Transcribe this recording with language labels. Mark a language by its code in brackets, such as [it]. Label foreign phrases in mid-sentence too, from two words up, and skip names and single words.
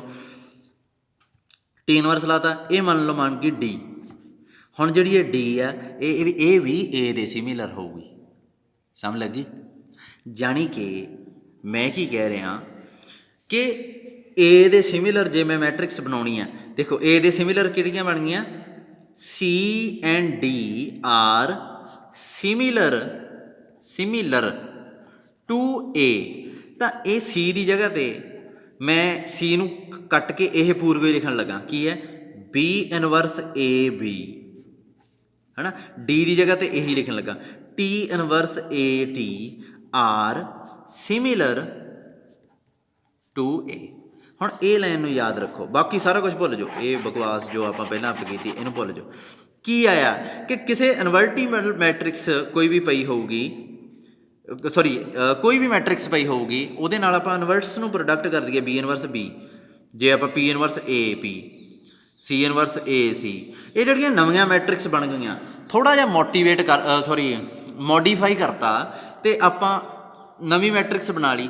[pa] ਟੀ ਇਨਵਰਸ ਲਾਤਾ, ਇਹ ਮੰਨ ਲਓ ਮੰਨ ਗਈ ਡੀ। ਹੁਣ ਜਿਹੜੀ ਇਹ ਡੀ ਆ, ਇਹ ਵੀ ਏ ਦੇ ਸਿਮੀਲਰ ਹੋਊਗੀ, ਸਮਝ ਲੱਗੀ? ਜਾਣੀ ਕਿ ਮੈਂ ਕੀ ਕਹਿ ਰਿਹਾ ਕਿ ਏ ਦੇ ਸਿਮੀਲਰ ਜੇ ਮੈਂ ਮੈਟ੍ਰਿਕਸ ਬਣਾਉਣੀ ਆ, ਦੇਖੋ ਏ ਦੇ ਸਿਮੀਲਰ ਕਿਹੜੀਆਂ ਬਣ ਗਈਆਂ, [en] C and D are similar to A, [pa] ਤਾਂ ਇਹ C ਦੀ ਜਗ੍ਹਾ 'ਤੇ ਮੈਂ C ਨੂੰ ਕੱਟ ਕੇ ਇਹ ਪੂਰਵੇ ਲਿਖਣ ਲੱਗਾ, ਕੀ ਹੈ B ਇਨਵਰਸ AB, ਹੈ ਨਾ। D ਦੀ ਜਗ੍ਹਾ 'ਤੇ ਇਹੀ ਲਿਖਣ ਲੱਗਾ T ਇਨਵਰਸ AT [en] are similar to A। [pa] ਹੁਣ ਇਹ ਲਾਈਨ ਨੂੰ ਯਾਦ ਰੱਖੋ, ਬਾਕੀ ਸਾਰਾ ਕੁਝ ਭੁੱਲ ਜਾਓ, ਇਹ ਬਕਵਾਸ ਜੋ ਆਪਾਂ ਪਹਿਲਾਂ ਕੀਤੀ ਇਹਨੂੰ ਭੁੱਲ ਜਾਓ। ਕੀ ਆਇਆ ਕਿ ਕਿਸੇ [en] invertible matrix [pa] ਕੋਈ ਵੀ ਪਈ ਹੋਊਗੀ, ਕੋਈ ਵੀ ਮੈਟ੍ਰਿਕਸ ਪਈ ਹੋਊਗੀ, ਉਹਦੇ ਨਾਲ ਆਪਾਂ ਇਨਵਰਸ ਨੂੰ ਪ੍ਰੋਡਕਟ ਕਰ ਦਈਏ, ਬੀ ਇਨਵਰਸ ਬੀ, ਜੇ ਆਪਾਂ ਪੀ ਇਨਵਰਸ ਏ ਪੀ, ਸੀ ਇਨਵਰਸ ਏ ਸੀ, ਇਹ ਜਿਹੜੀਆਂ ਨਵੀਆਂ ਮੈਟ੍ਰਿਕਸ ਬਣ ਗਈਆਂ, ਥੋੜ੍ਹਾ ਜਿਹਾ ਮੋਡੀਫਾਈ ਕਰਤਾ ਅਤੇ ਆਪਾਂ ਨਵੀਂ ਮੈਟ੍ਰਿਕਸ ਬਣਾ ਲਈ।